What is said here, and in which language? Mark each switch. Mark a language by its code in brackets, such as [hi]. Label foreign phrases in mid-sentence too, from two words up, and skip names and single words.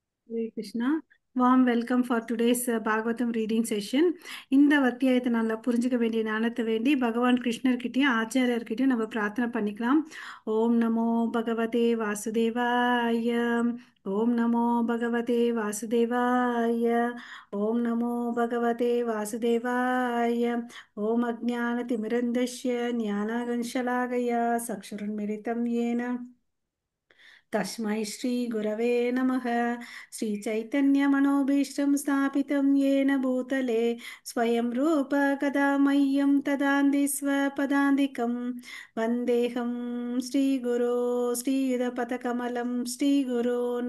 [sa] Hare Krishna. [en] Warm welcome for today's Bhagavatam reading session. [ta] இந்த அத்தியாயத்தை நல்லா புரிஞ்சுக்க வேண்டிய ஞானத்தை வேண்டி பகவான் கிருஷ்ணர்கிட்டயும் ஆச்சாரியர்கிட்டயும் நம்ம பிரார்த்தனை பண்ணிக்கலாம். [sa] ॐ नमो भगवते वासुदेवाय. ॐ नमो भगवते वासुदेवाय. ॐ नमो भगवते वासुदेवाय. ॐ अज्ञान तिमिरान्धस्य ज्ञानाञ्जनशलाकया चक्षुरुन्मीलितम् येन तस्मै श्रीगुरवे नमः। श्रीचैतन्यमनोभीष्टं स्थापितं येन भूतले स्वयं रूप कदा मह्यं ददाति स्वपदान्तिकं वन्देऽहं श्रीगुरो श्रीयुतपदकमलं श्रीगुरोन्